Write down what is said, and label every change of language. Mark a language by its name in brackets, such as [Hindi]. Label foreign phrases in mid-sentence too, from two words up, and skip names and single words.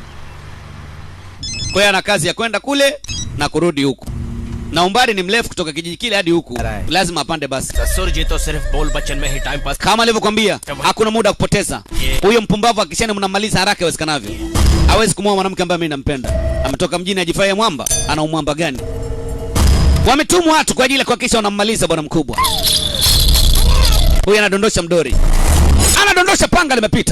[Swahili] Kwa hiyo ana kazi ya kwenda kule na kurudi huku. Na umbali ni mrefu kutoka kijiji kile hadi huku. Lazima apande basi. [Hindi] ससुर जी तो सिर्फ बोल बच्चन में ही [English] time pass [Swahili] Kama alivyokuambia, hakuna muda wa kupoteza. Huyo mpumbavu akishani mnamaliza haraka iwezekanavyo. Hawezi kumwoa mwanamke ambaye mimi nampenda. Ametoka mjini ajifaye mwamba, ana umwamba gani? Wametumwa watu kwa ajili ya kuhakikisha wanammaliza bwana mkubwa. Huyu anadondosha mdori. Anadondosha panga limepita.